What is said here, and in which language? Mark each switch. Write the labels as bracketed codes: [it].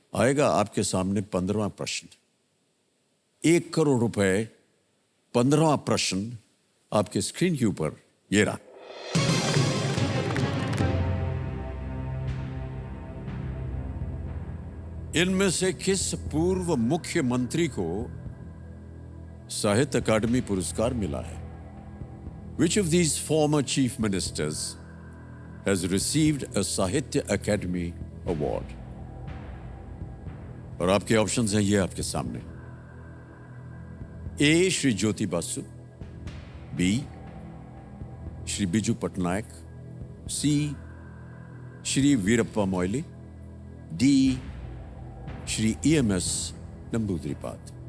[hi] आएगा आपके सामने 15वां प्रश्न। 1 करोड़ रुपए, 15वां प्रश्न आपके स्क्रीन के ऊपर ये रहा। इनमें से किस पूर्व मुख्यमंत्री को साहित्य अकादमी पुरस्कार मिला है? [en] Which of these former chief ministers has received a Sahitya Akademi award? [hi] और आपके ऑप्शंस हैं ये आपके सामने। ए श्री ज्योति बासु, बी श्री बिजू पटनायक, सी श्री वीरप्पा मोइली, डी श्री EMS नंबूद्रिपाद।